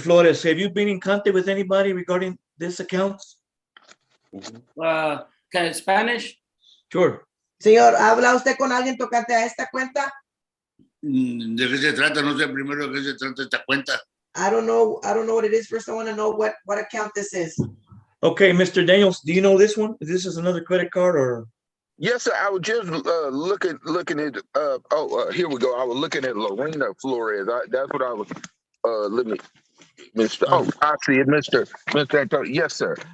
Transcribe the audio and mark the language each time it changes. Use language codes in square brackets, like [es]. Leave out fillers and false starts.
[en] Flores, have you been in contact with anybody regarding this account? Spanish? Sure. [es] Señor, ¿habla usted con alguien tocante a esta cuenta? ¿De qué se trata? No sé primero de qué se trata esta cuenta. [en] I don't know what it is. First, I want to know what account this is. Okay, Mr. Daniels, do you know this one? This is another credit card or? Yes, sir. I was just looking at. Here we go. I was looking at Lorena Flores. That's what I was. Let me, Mr. Oh, I see it, Mr. Antonio. Yes, sir.